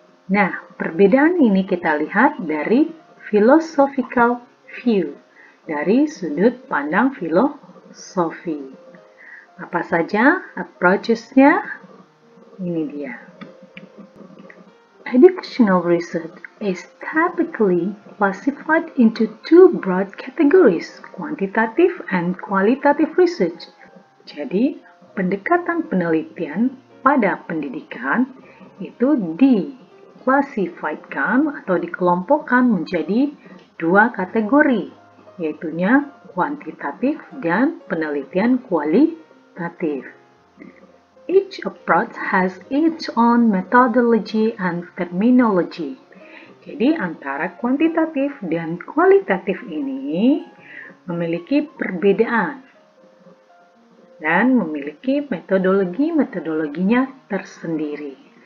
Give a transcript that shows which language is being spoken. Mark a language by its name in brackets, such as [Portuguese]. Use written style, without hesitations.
[Indonesian] Nah, perbedaan ini kita lihat dari [English] philosophical view, [Indonesian] dari sudut pandang filosofi. Apa saja approaches-nya? Ini dia. [English] Educational research is typically classified into two broad categories, quantitative and qualitative research. [Indonesian] Jadi, pendekatan penelitian pada pendidikan itu diklasifikasikan atau dikelompokkan menjadi dua kategori, yaitunya kuantitatif dan penelitian kualitatif. [English] Each approach has its own methodology and terminology. [Indonesian] Jadi antara kuantitatif dan kualitatif ini memiliki perbedaan dan memiliki metodologinya tersendiri.